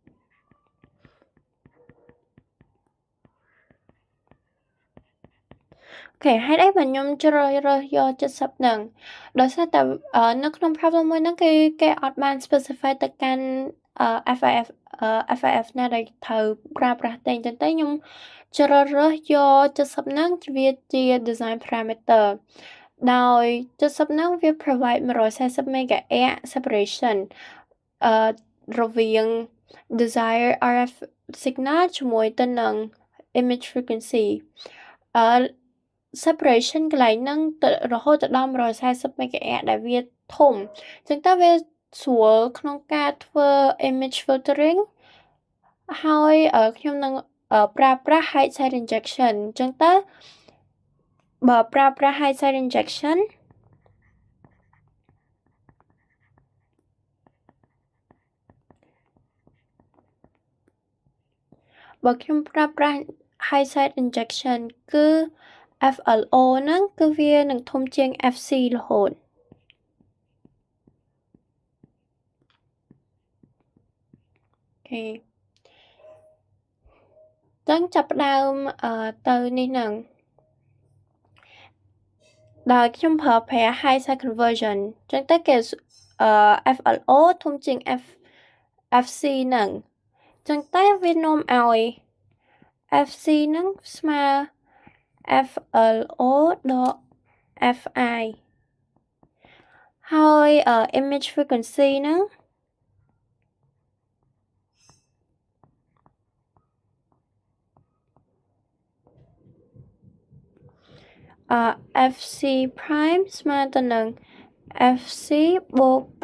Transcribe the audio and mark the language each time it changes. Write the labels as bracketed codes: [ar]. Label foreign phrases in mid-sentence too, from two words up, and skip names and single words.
[km] អូខេហេតុអីបើខ្ញុំជ្រើសរើសយក70ហ្នឹងដោយសារតែនៅក្នុង problem មួយហ្នឹងគឺគេអត់បាន specify ទៅកាន់ FIF ណាដែលត្រូវប្រើប្រាស់ទេអញ្ចឹងទៅ ខ្ញុំជ្រើសរើសយក70ហ្នឹងវាជា [en] design parameter [km] ដោយ70ហ្នឹងវា provide 140 [en] MHz separation [km] រវាង [en] desired RF signal [km] ជាមួយទៅនឹង [en] image frequency separation [km] កន្លែងហ្នឹងរហូតទៅដល់140 MHz ដែលវាធំអញ្ចឹងតើវាស្រួលក្នុងការធ្វើ [en] image filtering [km] ហើយខ្ញុំនឹងប្រើប្រាស់ [en] high side injection [km] អញ្ចឹងតើបើប្រើប្រាស់ [en] high side injection [km] បើខ្ញុំប្រើប្រាស់ [en] high side injection [km] គឺ FLO ហ្នឹងគឺវានឹងធំជាង FC រហូតអូខេចឹងចាប់ផ្ដើមទៅនេះហ្នឹង ដោយខ្ញុំប្រើប្រាស់ [en] high side conversion [km] ចឹងទៅគេFLO ធំជាង FC ហ្នឹងចឹងតែវានាំឲ្យ FC ហ្នឹងស្មើ FLO ដក FI ហើយ [en] image frequency [km] ហ្នឹងFC prime ស្មើទៅនឹង FC បូក